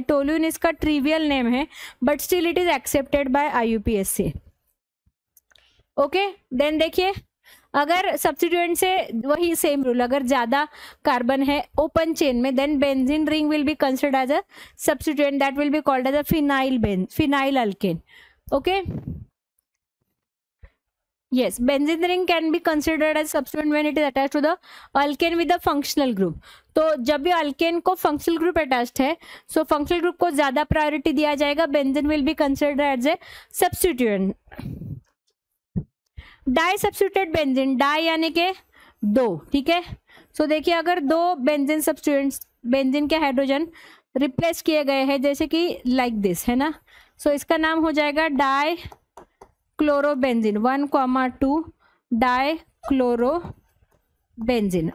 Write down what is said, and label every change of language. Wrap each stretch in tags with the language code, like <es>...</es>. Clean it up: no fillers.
<en>toluene</en> <hi>इसका trivial name है</hi> <en>But still it is accepted by IUPAC। Okay, then</en> <hi>देखिए अगर सब्स्टिट्यूएंट से वही सेम रूल, अगर ज्यादा कार्बन है ओपन चेन में,</hi> <en>Then benzene ring will be considered as a substituent that will be called as a phenyl alkane. Okay, yes, benzene ring can be considered as substituent when it is attached to the alkane with the functional group।</en> <hi>तो जब भी alkane को functional group attached है, so functional group को ज्यादा priority दिया जाएगा,</hi> <en>Benzene will be considered as a substituent.</en> <hi>Die substituted benzene, die यानी के 2, ठीक है। सो देखिए अगर 2 बेंजीन सब्स्टिट्यूएंट्स, बेंजीन के हाइड्रोजन रिप्लेस किए गए हैं, जैसे कि लाइक दिस, है ना, सो इसका नाम हो जाएगा डाई क्लोरोबेंजीन 1,2 डाई क्लोरोबेंजीन।</hi>